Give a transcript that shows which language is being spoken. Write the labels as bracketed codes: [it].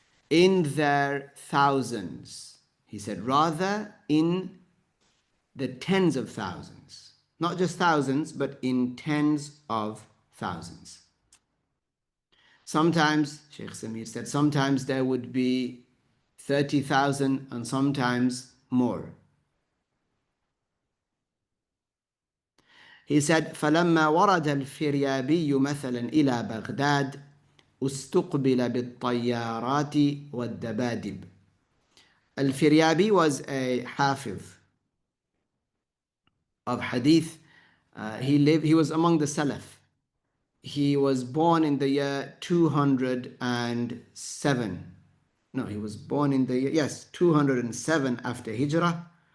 [en] in their thousands. He said, rather in the tens of thousands. Not just thousands, but in tens of thousands. Sometimes, Shaykh Saamee said, sometimes there would be 30,000 and sometimes more. He said, [ar] فَلَمَّا وَرَدَ الْفِرْيَابِيُّ مَثَلًا إِلَى بَغْدَادَ استقبل بالطيارات والدبادب. [en] Al-Firyabi was a hafiz of hadith. He was among the Salaf. He was born in the year 207. No, he was born in the year, yes, 207 after Hijrah.